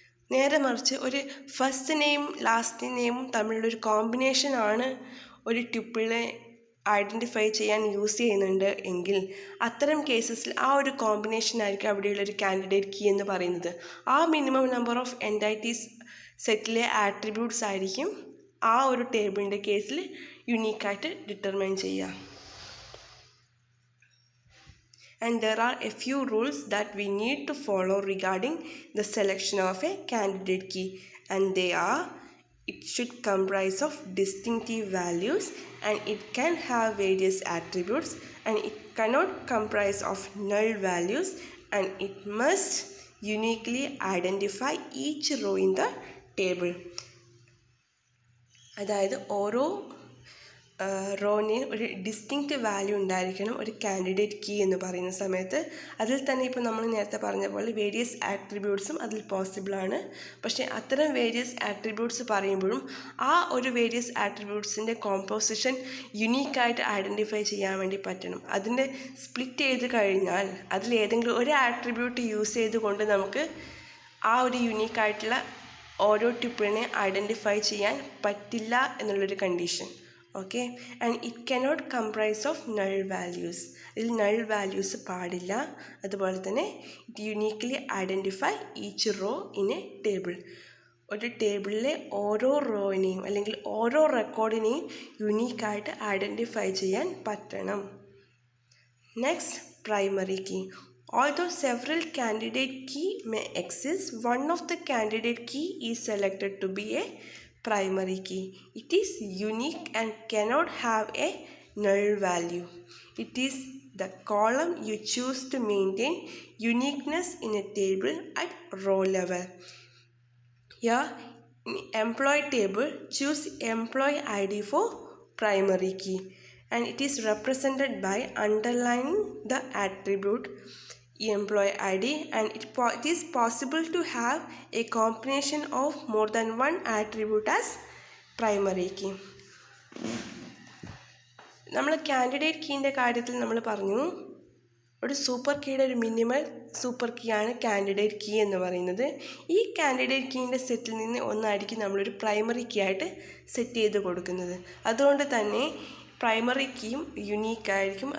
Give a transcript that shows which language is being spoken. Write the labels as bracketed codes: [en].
[ml] നേരെ മറിച്ച് ഒരു ഫസ്റ്റ് നെയിം ലാസ്റ്റ് നെയിമും തമ്മിലുള്ളൊരു കോമ്പിനേഷൻ ആണ് ഒരു ട്യൂപ്പിളിനെ ഐഡൻറ്റിഫൈ ചെയ്യാൻ യൂസ് ചെയ്യുന്നുണ്ട് എങ്കിൽ അത്തരം കേസസിൽ ആ ഒരു കോമ്പിനേഷൻ ആയിരിക്കും അവിടെയുള്ളൊരു കാൻഡിഡേറ്റ് കീ എന്ന് പറയുന്നത്. ആ മിനിമം നമ്പർ ഓഫ് എൻറ്റൈറ്റീസ് സെറ്റിലെ ആട്രിബ്യൂട്ട്സ് ആയിരിക്കും ആ ഒരു ടേബിളിൻ്റെ കേസിൽ യുണീക്കായിട്ട് ഡിറ്റർമൈൻ ചെയ്യുക. [en] And there are a few rules that we need to follow regarding the selection of a candidate key, and they are: it should comprise of distinctive values, and it can have various attributes, and it cannot comprise of null values, and it must uniquely identify each row in the table. [ml] അതായത് ഓരോ Ron ഒരു distinct value ഉണ്ടായിരിക്കണം ഒരു candidate key എന്ന് പറയുന്ന സമയത്ത്. അതിൽ തന്നെ ഇപ്പോൾ നമ്മൾ നേരത്തെ പറഞ്ഞ പോലെ വേരിയസ് ആട്രിബ്യൂട്ട്സും അതിൽ പോസിബിളാണ്. പക്ഷേ അത്തരം വേരിയസ് ആട്രിബ്യൂട്ട്സ് പറയുമ്പോഴും ആ ഒരു വേരിയസ് ആട്രിബ്യൂട്ട്സിൻ്റെ കോമ്പോസിഷൻ യുണീക്കായിട്ട് ഐഡൻറ്റിഫൈ ചെയ്യാൻ വേണ്ടി പറ്റണം. അതിൻ്റെ സ്പ്ലിറ്റ് ചെയ്ത് കഴിഞ്ഞാൽ അതിൽ ഏതെങ്കിലും ഒരു ആട്രിബ്യൂട്ട് യൂസ് ചെയ്തുകൊണ്ട് നമുക്ക് ആ ഒരു യുണീക്കായിട്ടുള്ള ഓരോ ട്യൂപ്പിളിനെ ഐഡൻറ്റിഫൈ ചെയ്യാൻ പറ്റില്ല എന്നുള്ളൊരു condition. [en] Okay, and it cannot comprise of null values. [ml] ഇതിൽ നൾ വാല്യൂസ് പാടില്ല. അതുപോലെ തന്നെ [en] It uniquely identify each row in a table. [ml] ഒരു ടേബിളിലെ ഓരോ റോയിനെയും അല്ലെങ്കിൽ ഓരോ റെക്കോർഡിനെയും യുണീക്കായിട്ട് ഐഡൻറ്റിഫൈ ചെയ്യാൻ പറ്റണം. Next, primary key. [en] Although several candidate key may exist, one of the candidate key is selected to be a primary key. It is unique and cannot have a null value. It is the column you choose to maintain uniqueness in a table at row level. Here, in employee table, choose employee ID for primary key, and it is represented by underlining the attribute employee ID, and it is possible to have a combination of more than one attribute as primary key. [ml] നമ്മൾ candidate കീൻ്റെ കാര്യത്തിൽ നമ്മൾ പറഞ്ഞു ഒരു super കീയുടെ ഒരു minimal super key ആണ് candidate key എന്ന് പറയുന്നത്. ഈ കാൻഡിഡേറ്റ് കീൻ്റെ സെറ്റിൽ നിന്ന് ഒന്നായിരിക്കും നമ്മളൊരു പ്രൈമറി കീ ആയിട്ട് സെറ്റ് ചെയ്ത് കൊടുക്കുന്നത്. അതുകൊണ്ട് തന്നെ പ്രൈമറി കീയും യുണീക്കായിരിക്കും.